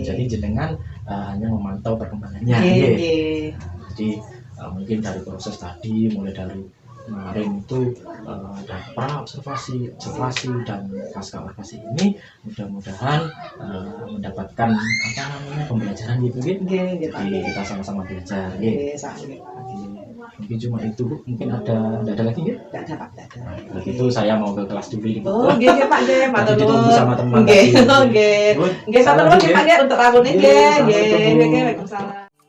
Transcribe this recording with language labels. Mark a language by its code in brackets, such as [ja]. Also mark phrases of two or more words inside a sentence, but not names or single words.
[id] Jadi jenengan hanya memantau perkembangannya. Jadi mungkin dari proses tadi mulai dari kemarin itu ada pra observasi dan pasca observasi ini mudah-mudahan mendapatkan apa namanya pembelajaran gitu gitu. Jadi kita sama-sama belajar. Mungkin cuma itu Bu. Mungkin tidak ada lagi ya? Tidak ada Pak, tidak ada. Nah, kalau gitu saya mau ke kelas dulu Bu. [jv] Oh, nggih Pak nggih, matur [id] Tadi ditunggu sama teman [jv] Nggih, [id] tadi. [jv] nggih. [id] Bu, [jv] Nggih, matur [id] salam [jv] nuwun nggih. Pak nggih untuk rawuhne nggih. [id] Assalamualaikum, Bu. [jv] Nggih, Waalaikumsalam.